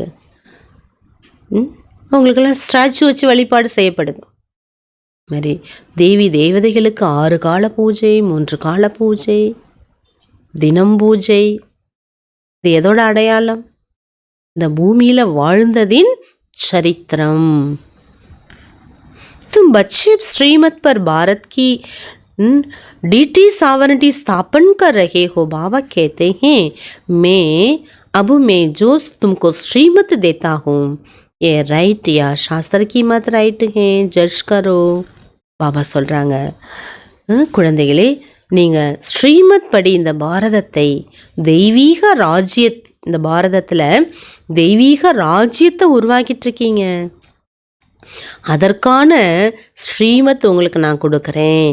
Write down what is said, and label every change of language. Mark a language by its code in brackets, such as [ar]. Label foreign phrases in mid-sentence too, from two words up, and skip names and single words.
[ta] அவங்களுக்கெல்லாம் ஸ்டாச்சு வச்சு வழிபாடு செய்யப்படுது. மாதிரி தேவதைகளுக்கு 6 கால பூஜை, 3 கால பூஜை, தினம் பூஜை. இது எதோட அடையாளம், இந்த பூமியில் வாழ்ந்ததின் சரித்திரம். [hi] तुम बच्चे श्रीमत पर भारत की [en] deity sovereignty [hi] स्थापन कर रहे हो. बाबा कहते हैं मैं जो तुमको श्रीमत देता हूँ, ये राइट या शास्त्र की मत राइट है, जज करो. [ta] பாபா சொல்கிறாங்க, குழந்தைகளே, நீங்கள் ஸ்ரீமத் படி இந்த பாரதத்தை தெய்வீக இந்த பாரதத்தில் தெய்வீக ராஜ்யத்தை உருவாக்கிட்டு இருக்கீங்க. அதற்கான ஸ்ரீமத் உங்களுக்கு நான் கொடுக்குறேன்.